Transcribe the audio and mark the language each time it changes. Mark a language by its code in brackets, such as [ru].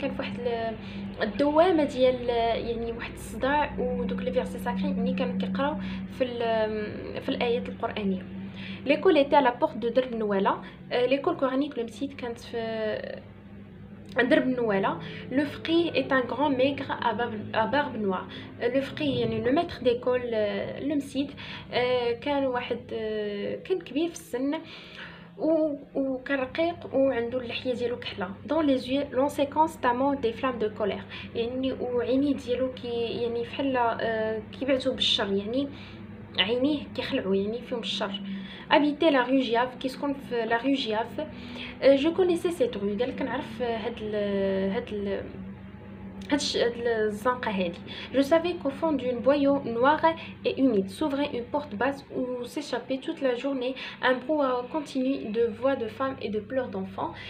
[ar] كان فواحد الدوامه ديال يعني واحد الصداع، ودوك لي فيرسي ساكري يعني كانوا كيقراو في الايات القرانيه. [fr] L'école était à la porte de درب نواله. l'école coranique [ar] المسيد كانت في درب نواله. [fr] Le fqih est un grand maigre à barbe noire. [ar] Le fqih يعني [fr] le maître d'école [ar] المسيد كان واحد كان كبير في السن وكان رقيق وعنده اللحيه ديالو كحله. [fr] dans les yeux l'on sait constamment des flammes de colère، [ar] يعني وعينيه ديالو يعني فحال كيبعثوا بالشر، يعني عينيه كيخلعوا يعني فيهم الشر. [fr] habiter la rue Giaf، [ar] كيسكن في [fr] لا rue Giaf. je connaissais cette rue، [ar] قال كنعرف هاد الزنقه هادي. [fr] je savais qu'au fond d'une boyau noire et humide s'ouvrait une porte basse où s'échappait toute la journée un brouhaha continu de voix de femmes et de pleurs d'enfants.